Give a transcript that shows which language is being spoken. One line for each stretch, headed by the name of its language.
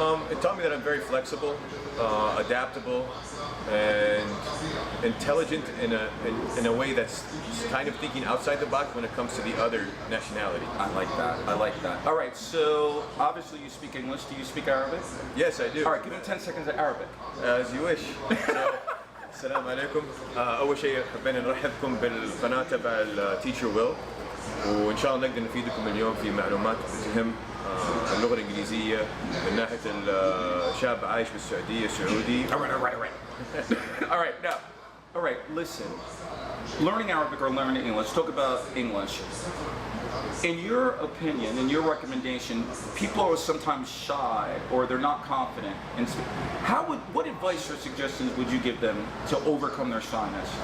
English: It taught me that I'm very flexible, adaptable, and intelligent in a way that's kind of thinking outside the box when it comes to the other nationality. I like that. I like that. All right. So obviously you speak English. Do you speak Arabic? Yes, I do. All right. Give me 10 seconds of Arabic. As you wish.
Arabic: So, السلام عليكم. أول شيء حبينا نرحبكم بالقناة تبع Teacher Will. وإن شاء الله نقدر نفيدكم اليوم في معلومات تهم اللغة الإنجليزية من ناحية الشاب عايش بالسعودية السعودي.
English: All right. All right, now, all right, listen. Learning Arabic or learning English, talk about English. In your opinion, in your recommendation, people are sometimes shy or they're not confident. And what advice or suggestions would you give them to overcome their shyness?